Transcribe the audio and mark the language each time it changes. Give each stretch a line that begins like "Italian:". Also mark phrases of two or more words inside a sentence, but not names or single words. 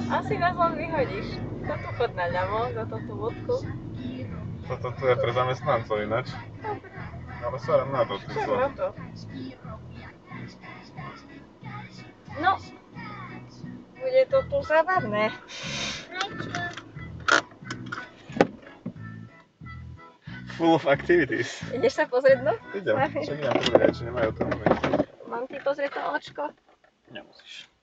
Slovak: asi nás len vyhodíš. To tu chod na ľavo, za tú vodku. Toto tu je pre zamestnancov ináč. Ale sa na to, ty Čo sú. na to? No, bude to tu zábavné.
English: Full of activities.
Slovak: Ideš sa pozrieť, no? Idem, čo idem povedať, či nemajú tam ísť. Mám ti pozrieť to očko? Nemusíš.